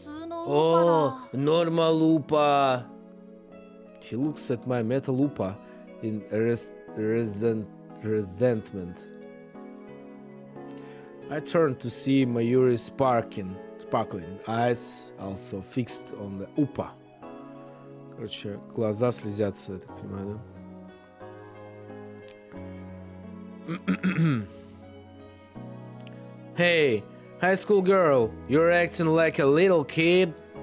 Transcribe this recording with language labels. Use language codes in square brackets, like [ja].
[en] Oh, normal upa. He looks at my metal upa in resentment. I turn to see Mayuri's sparkling eyes also fixed on the upa. [ru] Короче, глаза слезятся, я так понимаю, да? [en] Hey, high school girl, you're acting like a little kid.